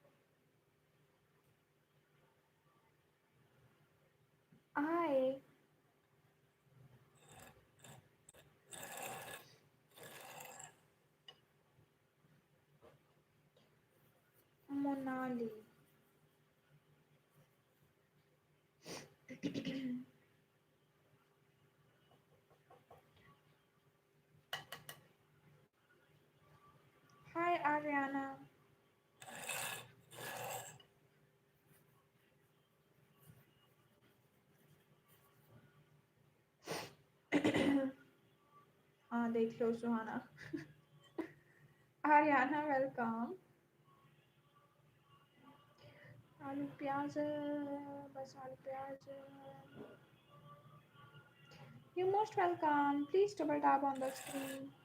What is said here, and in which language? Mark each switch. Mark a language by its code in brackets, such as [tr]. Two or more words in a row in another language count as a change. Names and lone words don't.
[en] Hi, Monali. Hi, Ariana. [hi] हाँ देख लो सुहाना. [en] Ariana, welcome. [hi] आलू प्याज बस आलू प्याज. [en] You're most welcome. Please double tap on the screen.